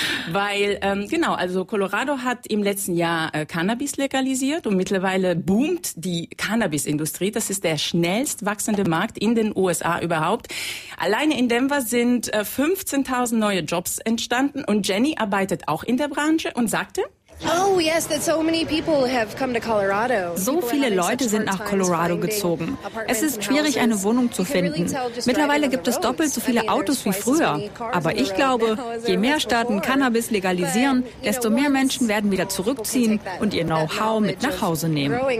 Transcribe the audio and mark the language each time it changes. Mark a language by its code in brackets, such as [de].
[de] Weil, genau, also Colorado hat im letzten Jahr Cannabis legalisiert und mittlerweile boomt die Cannabis-Industrie. Das ist der schnellst wachsende Markt in den USA überhaupt. Alleine in Denver sind 15.000 neue Jobs entstanden und Jenny arbeitet auch in der Branche und sagte... [en] Oh, yes, that so many people have come to Colorado. [de] So viele Leute sind nach Colorado gezogen. Es ist schwierig, eine Wohnung zu finden. Mittlerweile gibt es doppelt so viele Autos wie früher. Aber ich glaube, je mehr Staaten Cannabis legalisieren, desto mehr Menschen werden wieder zurückziehen und ihr Know-how mit nach Hause nehmen.